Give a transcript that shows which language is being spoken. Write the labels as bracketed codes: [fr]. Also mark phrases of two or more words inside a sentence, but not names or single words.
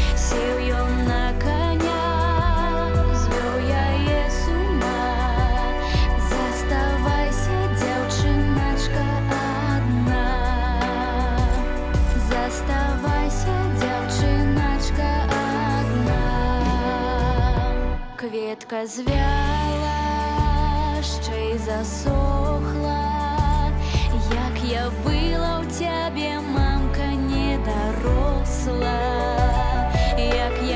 [be] Сеў ён на коня, звёў яе з ума. Заставайся, дзяўчыначка, адна. Заставайся, дзяўчыначка, адна. Кветка звяла, [uk] ще й засохла. Як я была у тебе, мамка, не доросла. Я